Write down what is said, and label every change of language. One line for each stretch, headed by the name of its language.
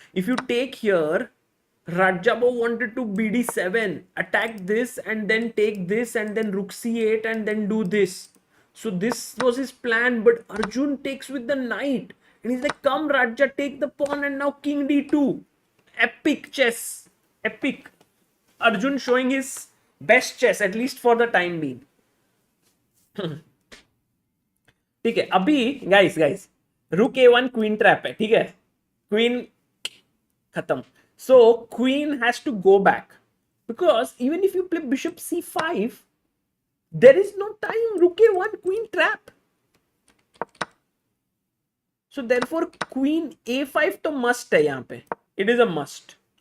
English: If you take here, Radjabov wanted to bd7, attack this and then take this and then rook c8 and then do this. So this was his plan, but Arjun takes with the knight. And he's like, come Raja, take the pawn, and now king d2. Epic chess. Epic. Arjun showing his best chess, at least for the time being.
Hindi: ठीक है, अभी guys रुक a1 queen trap है, ठीक है, queen खत्म.
English: So queen has to go back, because even if you play bishop c5, there is no time. Rook a1 queen trap. So therefore queen a5 तो must
Hindi: है यहाँ पे.
English: It is a must.